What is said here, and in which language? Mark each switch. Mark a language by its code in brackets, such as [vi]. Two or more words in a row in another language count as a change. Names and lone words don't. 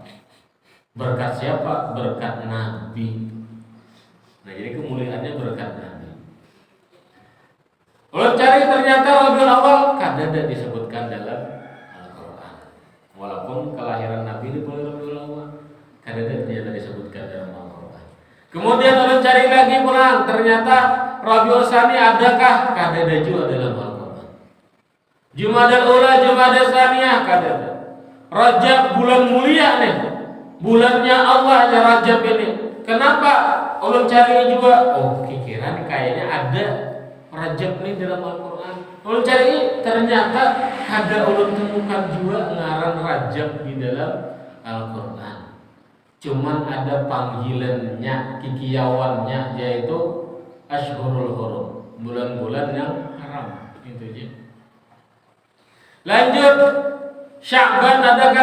[id] Berkat siapa? Berkat Nabi. Nah jadi kemuliaannya berkat Nabi. [bjn] Ulun cari ternyata Rabiul Awal kadada disebutkan dalam Al-Qur'an. Walaupun kelahiran Nabi di bulan Rabiul Awal, kadada ternyata disebutkan dalam Al-Qur'an. Kemudian ulun cari lagi pulang, ternyata Rabiul Tsani adakah? Kadada juga dalam Al-Qur'an. Jumadal Ula, Jumadal Tsaniyah kadada. [id] Rajab bulan mulia nih. Bulannya Allah ya Rajab ini. [bjn] Kenapa? Ulun cari juga. [id] Oh, pikiran kayaknya ada Rajab ini dalam Al-Qur'an. [bjn] Ulun cari ternyata ada ulun temukan juga ngaran Rajab di dalam Al-Qur'an. [id] Cuman ada panggilannya, kikiawannya, yaitu [ar] أشهر الحرم, [id] bulan-bulan yang haram. Itu aja. Lanjut, Sya'ban adakah?